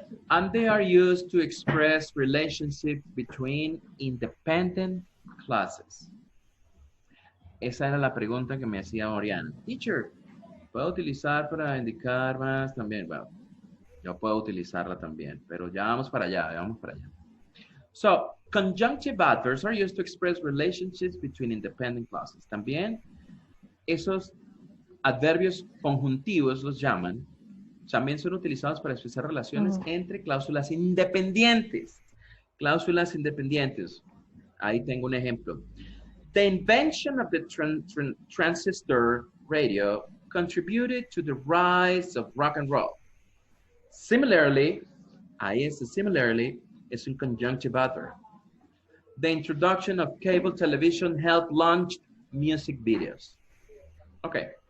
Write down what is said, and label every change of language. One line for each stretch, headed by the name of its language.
English: And they are used to express relationships between independent clauses.
Spanish: Esa era la pregunta que me hacía Oriana. Teacher, ¿puedo utilizar para indicar más también? Bueno, yo puedo utilizarla también, pero ya vamos para allá, vamos para allá.
English: So, conjunctive adverbs are used to express relationships between independent clauses.
Spanish: También esos adverbios conjuntivos los llaman, también son utilizados para expresar relaciones entre cláusulas independientes. Cláusulas independientes. Ahí tengo un ejemplo.
English: The invention of the transistor radio contributed to the rise of rock and roll.
Spanish: Similarly, ahí es similarly, es un conjunctive adverb.
English: The introduction of cable television helped launch music videos. Okay.